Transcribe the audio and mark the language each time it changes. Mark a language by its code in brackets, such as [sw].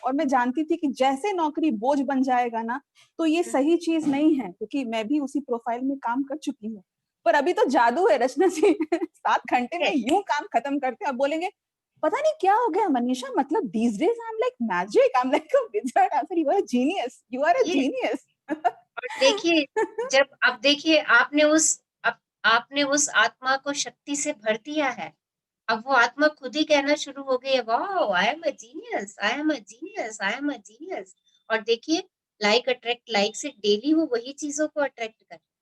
[hi] और मैं जानती थी कि जैसे नौकरी बोझ बन जाएगा ना, तो ये सही चीज नहीं है, क्योंकि मैं भी उसी प्रोफाइल में काम कर चुकी हूँ। पर अभी तो जादू है रचना जी 7 घंटे में यूं काम खत्म करते हैं। आप बोलेंगे पता नहीं क्या हो गया मनीषा, मतलब [en] these days I'm like magic, I'm like a wizard। I said you are a genius, you are a Yes. genius। [hi] और देखिए जब अब देखिए आपने उस आत्मा को शक्ति से भर दिया है। अब वो आत्मा खुद ही कहना शुरू हो गई है, [en] Wow I am a genius, I am a genius, I am a genius. [hi] और देखिए लाइक अट्रैक्ट लाइक से डेली वो वही चीजों को अट्रैक्ट कर।